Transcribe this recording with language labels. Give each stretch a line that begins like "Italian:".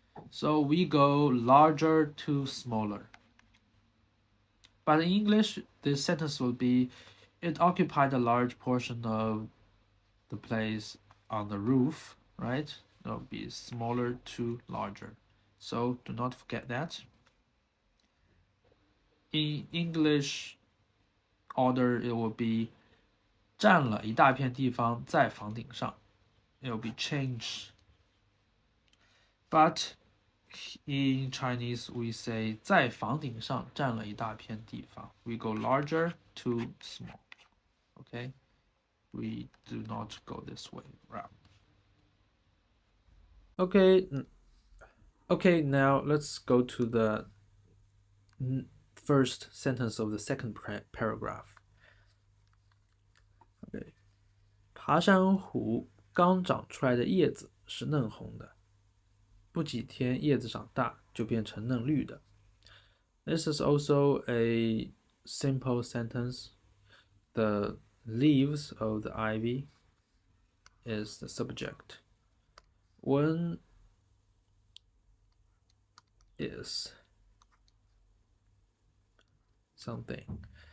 English: So we go larger to smaller. But in English, this sentence will be, it occupied a large portion of the place on the roof, right? It will be smaller to larger. So do not forget that. In English order, it will be
Chinese: 占了一大片地方在房顶上.
English: It will be changed. But in Chinese, we say
Chinese: 在房顶上占了一大片地方.
English: We go larger to small. Okay? We do not go this way round. Okay, now let's go to the first sentence of the second paragraph. Okay.
Chinese: 爬山虎刚长出来的叶子是嫩红的，不几天叶子长大就变成嫩绿的。
English: This is also a simple sentence. The leaves of the ivy is the subject. One is something.